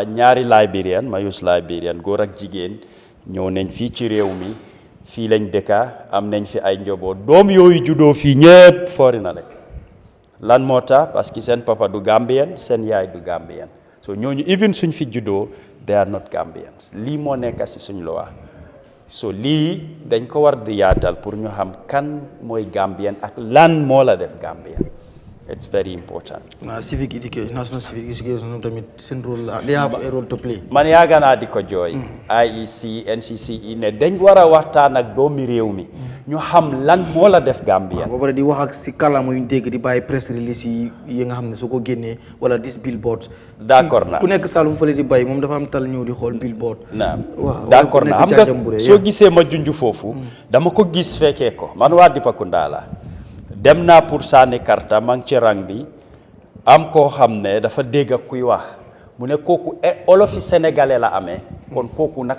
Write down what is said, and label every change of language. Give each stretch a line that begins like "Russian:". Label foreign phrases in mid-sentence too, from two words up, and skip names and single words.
Wolof: ñaari Liberian ma use Liberian góor ak jigéen ñëw nañ fii ci réew mi fii lañ dëkka am nañ fi ay njaboot doom yooyu juddoo fii ñëpp fori na lañ lan moo tax
French: parce que
Wolof: seen papa du Gambian seen yaay du Gambian so ñooñu even suñ fi juddoo
English: they are not Gambians
Wolof: lii moo nekk si suñ loi so lii dañ ko war di yaatal pour ñu xam kan mooy Gambian ak lan moo la def Gambian
English: it's very important. Civic education, national civic education
Wolof: tamit seen
English: role they have a role to play.
Wolof: man yaaga naa di ko jooy IEC NCCE ne dañ war a waxtaan ak doomi réew mi ñu xam lan moo la def Gambia ba pare di wax ak si kàllaama yu ñu dégg di bàyyi
English: press release
Wolof: yi nga xam ne soo ko génnee wala dis billboards d'accord naa ku nekk Saloum fële di bàyyi moom dafa am tal ñëw di xool billboard waaw d'accord naa xam nga soo gisee ma junj foofu dama ko gis fekkee ko man waa Dipakunda la dem naa pour sànni karta maa ngi ci rang bi am koo xam ne dafa dégg kuy wax mu ne kooku olofi sénégalais la amee kon kooku naka